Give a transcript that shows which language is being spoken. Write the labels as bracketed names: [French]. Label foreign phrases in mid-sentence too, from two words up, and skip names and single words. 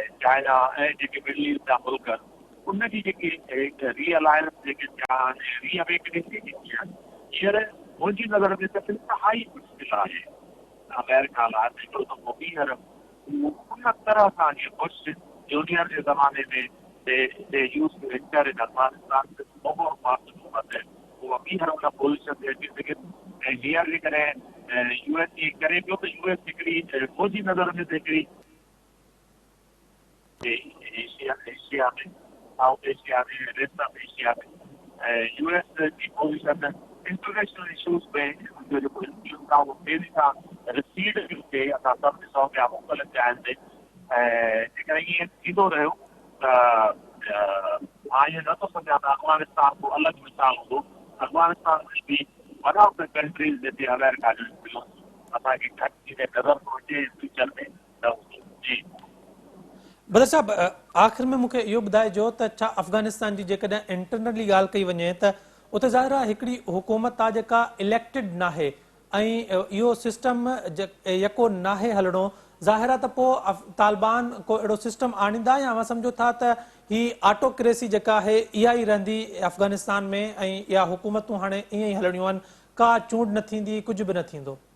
[Sindhi] चाइना ऐं जेके मिडल ईस्ट जा मुल्क, उनजी जेकी रीअलायंस जेके थिया आहिनि, रीअवेकनिंग जेकी थी आहे, हींअर मुंहिंजी नज़र में त इंतिहाई मुश्किल आहे अमेरिका लाइ हिकिड़ो दफ़ो ॿीहर उन तरह सां जीअं बुश जूनियर जे ज़माने में [English] they used to enter in Afghanistan with no more parts of it. [Sindhi] वो ॿीहर उन पोज़ीशन ते अची सघे ऐं हींअर जेकॾहिं यूएस जी करे पियो त यूएस हिकिड़ी मुंहिंजी नज़र में त हिकिड़ी एशिया में, साउथ एशिया में, [English] West of Asia [Sindhi] में यूएस जी पोज़ीशन [English] international issues [Sindhi] में जो जेको इंफ्लुएंस आहे उहो तेज़ी सां रिसीड पियो थिए, असां सभु ॾिसूं पिया मुख़्तलिफ़ जायुनि ते। ऐं जेकॾहिं ईअं थींदो रहियो त मां ईअं नथो सम्झां त अफ़गानिस्तान को अलॻि मिसाल हूंदो। अफ़गानिस्तान में बि [English] one of the countries [Sindhi] जिते अमेरिका जो इंफ्लुएंस असांखे घटि थींदे नज़र थो अचे फ्यूचर में न हूंदो। जी बदर साहब, आख़िर में मूंखे इहो ॿुधाइजो त छा अफ़गानिस्तान जी जेकॾहिं इंटरनली ॻाल्हि कई वञे त उते ज़ाहिरा हिकिड़ी हुकूमत आहे जेका इलेक्टेड नाहे ऐं इहो सिस्टम यको नाहे हलणो, ज़ाहिर आहे त पोइ तालिबान को अहिड़ो सिस्टम आणींदा, या असां सम्झो था त ही ऑटोक्रेसी जेका आहे इहा ई रहंदी अफ़गानिस्तान में ऐं इहा हुकूमतूं हाणे ईअं ई हलणियूं आहिनि, का चूंड न थींदी, कुझु बि न थींदो?